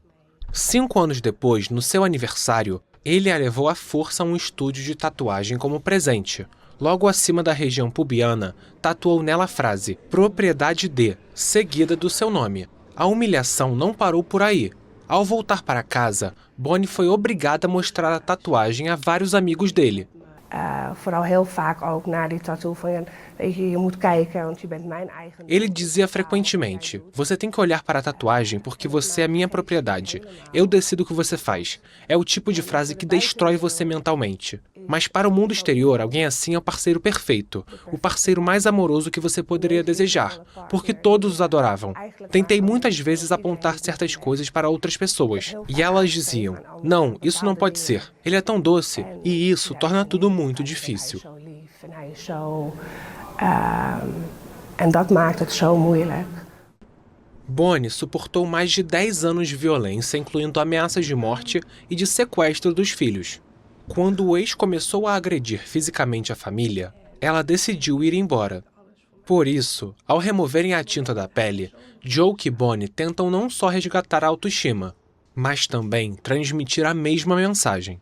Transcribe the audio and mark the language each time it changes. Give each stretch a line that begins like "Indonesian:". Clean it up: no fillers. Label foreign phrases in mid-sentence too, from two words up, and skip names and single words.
Portuguese: 5 anos depois, no seu aniversário, ele a levou à força a um estúdio de tatuagem como presente. Logo acima da região pubiana, tatuou nela a frase "Propriedade de", seguida do seu nome. A humilhação não parou por aí. Ao voltar para casa, Bonnie foi obrigada a mostrar a tatuagem a vários amigos dele.
Dutch: Vooral heel vaak ook na die tattoo van, weet je moet kijken, want je bent mijn eigen.
Portuguese: Ele dizia frequentemente: "Você tem que olhar para a tatuagem porque você é minha propriedade. Eu decido o que você faz." É o tipo de frase que destrói você mentalmente. Mas para o mundo exterior, alguém assim é o parceiro perfeito, o parceiro mais amoroso que você poderia desejar, porque todos os adoravam. Tentei muitas vezes apontar certas coisas para outras pessoas, e elas diziam: "Não, isso não pode ser. Ele é tão doce." E isso torna tudo muito difícil.
Dutch: En dat maakt het zo moeilijk.
Portuguese: Bonnie suportou mais de 10 anos de violência, incluindo ameaças de morte e de sequestro dos filhos. Quando o ex começou a agredir fisicamente a família, ela decidiu ir embora. Por isso, ao removerem a tinta da pele, Joe e Bonnie tentam não só resgatar a autoestima, mas também transmitir a mesma mensagem.